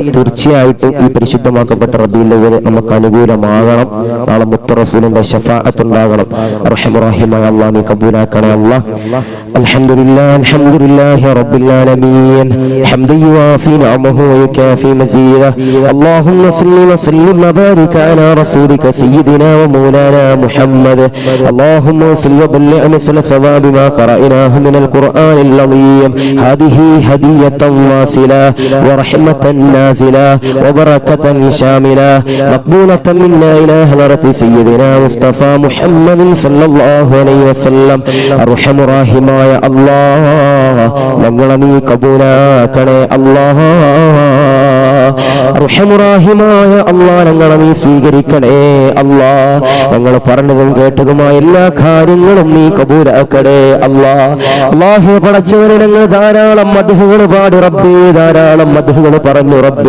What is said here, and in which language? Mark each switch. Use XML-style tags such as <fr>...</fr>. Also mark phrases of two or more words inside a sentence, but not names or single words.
<ml>തീർച്ചയായിട്ടും ഈ പരിശുദ്ധമാക്കപ്പെട്ട റബീഉൽ അവ്വൽ നമുക്ക് അനുകൂലമാകണം. നാളെ മുത്ത് റസൂലിന്റെ ശഫാഅത്ത് ഉണ്ടാകണം. റഹ്മാനായ അല്ലാഹ് നീ കബൂലാക്കണേ അല്ലാഹ്.</ml> <ar>الحمد لله الحمد لله رب العالمين حمدا يوافي نعمه ويكافئ مزيده. اللهم صل وسلم وبارك على رسولك سيدنا ومولانا محمد. اللهم صل وبلغ مثل ثواب ما قرأناه من القرآن العظيم. هذه هدية واصلة ورحمة نازلة وبركة شاملة مقبولة منا إلى حضرة سيدنا مصطفى محمد صلى الله عليه وسلم. أرحم راحماയ</ar> <ml>അല്ലാഹ് ഞങ്ങളെ നീ കബൂലാക്കണേ അല്ലാഹ്. റഹ്മുറാഹിമായ അല്ലാഹ് ഞങ്ങളെ നീ സ്വീകരിക്കണേ അല്ലാഹ്. ഞങ്ങൾ പറഞ്ഞതും കേട്ടതുമായ എല്ലാ കാര്യങ്ങളും നീ കബൂലാക്കണേ അല്ലാഹ്. അല്ലാഹു പടച്ചവനെ, ഞങ്ങൾ ധാരാളം മദ്ഹുകൾ പാടി റബ്ബേ, ധാരാളം മദ്ഹുകൾ പറഞ്ഞു റബ്ബേ.</ml>